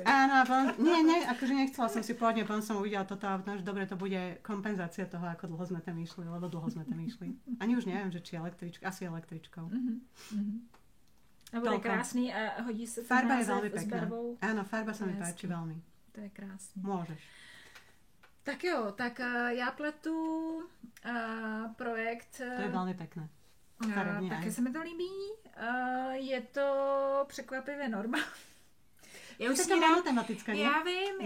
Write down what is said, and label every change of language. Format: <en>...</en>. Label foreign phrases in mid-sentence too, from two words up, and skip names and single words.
<sk>Áno, nie, akože nechcela som si pôvodne, potom som uvidela toto a že dobre, to bude kompenzácia toho, ako dlho sme tam išli, lebo dlho sme tam išli. Ani už neviem, že či asi električkou.</sk> <cs>A bude krásný a hodí sa to</cs> <sk>farba je veľmi pekná.</sk> <cs>Barvou.</cs> <sk>Áno, farba sa mi páči veľmi.</sk> <cs>To je krásný.</cs> <sk>Môžeš.</sk> <cs>Tak jo, tak já pletu projekt.</cs> <sk>To je veľmi pekné.</sk> <cs>Také se mi to líbí. Je to překvapivě normální. Já už jsem matematická, ne? Já vím.</cs>